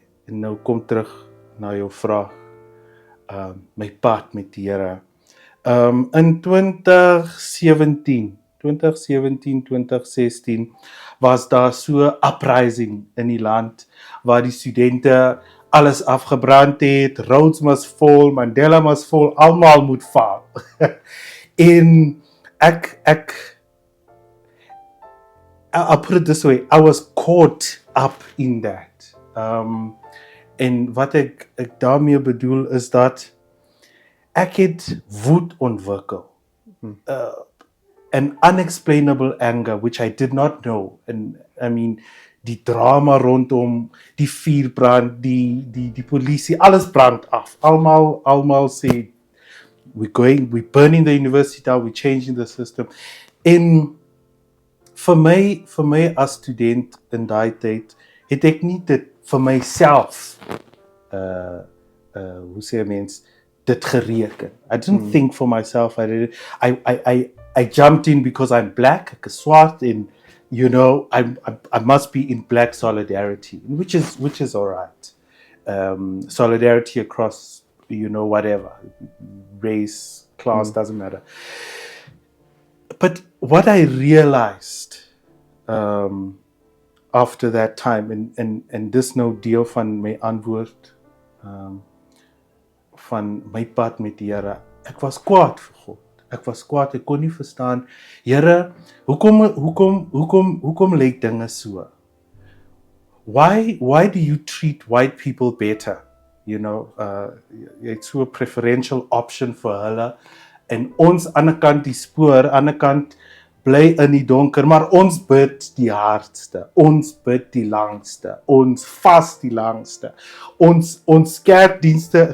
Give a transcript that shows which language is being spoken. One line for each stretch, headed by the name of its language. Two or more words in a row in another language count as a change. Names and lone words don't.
Afrikaans: En nou kom terug na jou vraag, my pad met die Here. In 2017, 2016 was daar so 'n uprising in die land waar die studente alles afgebrand het,
English: Rhodes must fall, Mandela must fall,
Afrikaans: almal moet val.
English: En I'll put it this way, I was caught up in that.
Afrikaans: En wat ek daarmee bedoel is dat ek het woed ontwikkel.
English: An unexplainable anger which I did not know. And I mean,
Afrikaans: die drama rondom, die vuurbrand, die polisie, alles brand af. Almal sê
English: we're burning the university down, we're changing the system.
Afrikaans: En vir my as student in daai tyd het ek nie dit vir myself hoe sê mens dit gereken.
English: I didn't think for myself. I jumped in because I'm black,
Afrikaans: ek is swart,
English: and you know I must be in black solidarity, which is all right. Solidarity across, you know, whatever, race, class, doesn't matter. But what I realized after that time,
Afrikaans: and dis nou deel van my antwoord van my pad met die Here, ek was kwaad vir God. Ek was kwaad, ek kon nie verstaan, Here, hoekom lyk dinge so?
English: Why do you treat white people better? You know,
Afrikaans: jy het so 'n
English: preferential option
Afrikaans: vir hulle, en ons aan die kant die spoor, aan die kant bly in die donker, maar ons bid die hardste, ons bid die langste, ons vas die langste, ons kerkdienste.